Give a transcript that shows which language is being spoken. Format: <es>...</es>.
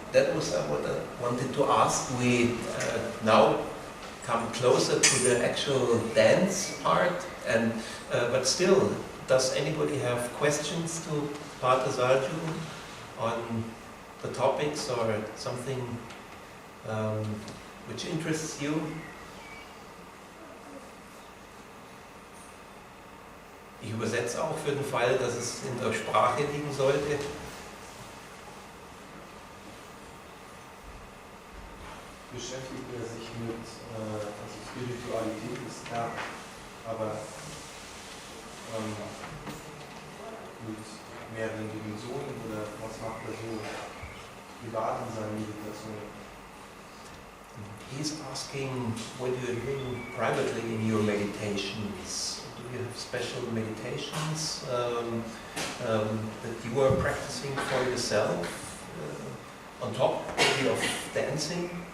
<en>That was what I wanted to ask. We now come closer to the actual dance part, and but still, does anybody have questions to Pater Saju on the topics or something which interests you?</en> <de>Ich übersetze auch für den Fall, dass es in der Sprache liegen sollte. Beschäftigt er sich mit Spiritualität, ist klar, aber mit mehreren Dimensionen oder was macht er so privat in seiner Meditation?</de> <en>He's asking what you're doing privately in your meditations. Do you have special meditations that you are practicing for yourself on top maybe of dancing?</en>